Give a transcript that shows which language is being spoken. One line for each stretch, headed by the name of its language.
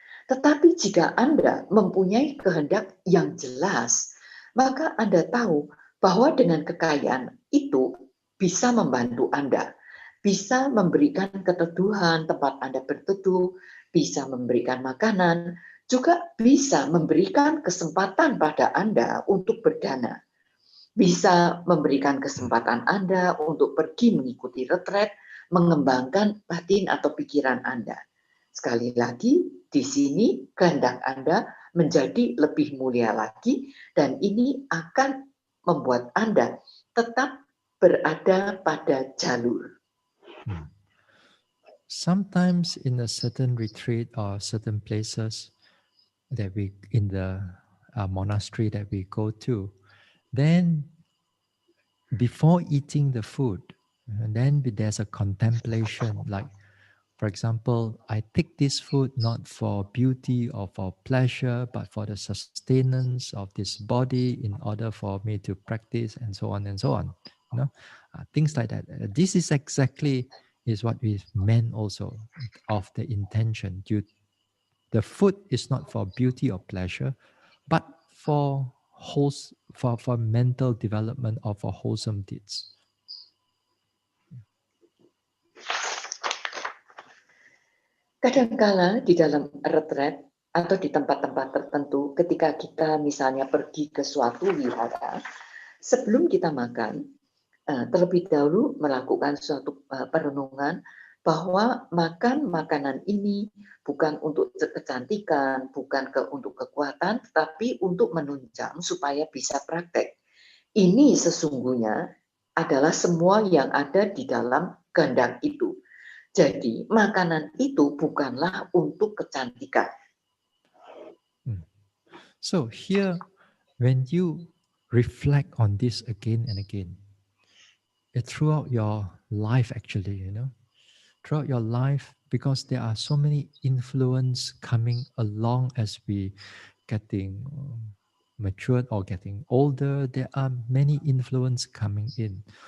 Indonesian: Tetapi jika Anda mempunyai kehendak yang jelas, maka Anda tahu bahwa dengan kekayaan itu bisa membantu Anda, bisa memberikan keteduhan tempat Anda berteduh, bisa memberikan makanan, juga bisa memberikan kesempatan pada Anda untuk berdana, bisa memberikan kesempatan Anda untuk pergi mengikuti retret, mengembangkan batin atau pikiran Anda. Sekali lagi, di sini kehendak Anda menjadi lebih mulia lagi, dan ini akan membuat Anda tetap berada pada jalur.
English: Sometimes in a certain retreat or certain places that we in the monastery that we go to, then before eating the food, and then there's a contemplation, like, for example, I take this food not for beauty or for pleasure, but for the sustenance of this body in order for me to practice, and so on and so on. Things like that. This is exactly is what we meant also of the intention. The food is not for beauty or pleasure, but for mental development or for wholesome deeds.
Indonesian: Kadangkala di dalam retret atau di tempat-tempat tertentu, ketika kita misalnya pergi ke suatu wihara, sebelum kita makan, terlebih dahulu melakukan suatu perenungan bahwa makan makanan ini bukan untuk kecantikan, bukan untuk kekuatan, tetapi untuk menunjang supaya bisa praktek. Ini sesungguhnya adalah semua yang ada di dalam kehendak itu. Jadi makanan itu bukanlah untuk kecantikan.
English: So here, when you reflect on this again and again, throughout your life actually, throughout your life, because there are so many influence coming along as we getting matured or getting older, there are many influence coming in.